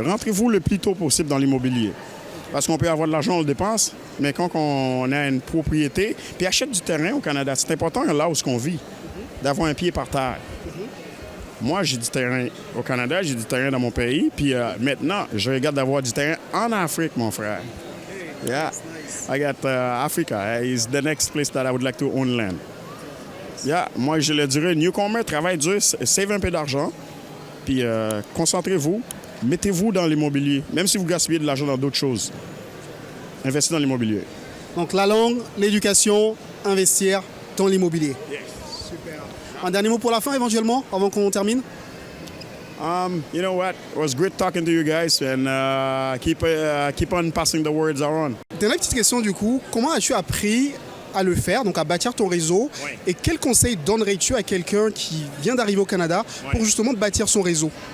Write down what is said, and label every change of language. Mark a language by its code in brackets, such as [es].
[fr] Rentrez-vous le plus tôt possible dans l'immobilier. Parce qu'on peut avoir de l'argent, on le dépense, mais quand on a une propriété, puis achète du terrain au Canada, c'est important là où on vit, d'avoir un pied par terre. Moi, j'ai du terrain au Canada, j'ai du terrain dans mon pays, puis maintenant, je regarde d'avoir du terrain en Afrique, mon frère. [en] Yeah, I got Africa. It's the next place that I would like to own land. Yeah, [fr] moi, je le dirais, [en] newcomer, [fr] travaille dur, [en] save [fr] un peu d'argent, puis concentrez-vous, mettez-vous dans l'immobilier, même si vous gaspillez de l'argent dans d'autres choses. Investissez dans l'immobilier. Donc la langue, l'éducation, investir dans l'immobilier. [en] Yes. [fr] Super. Un dernier mot pour la fin, éventuellement, avant qu'on termine? [en] You know what? It was great talking to you guys, and keep on passing the words around. [fr] Dernière petite question, du coup. Comment as-tu appris à le faire, donc à bâtir ton réseau? Oui. Et quels conseils donnerais-tu à quelqu'un qui vient d'arriver au Canada pour justement bâtir son réseau?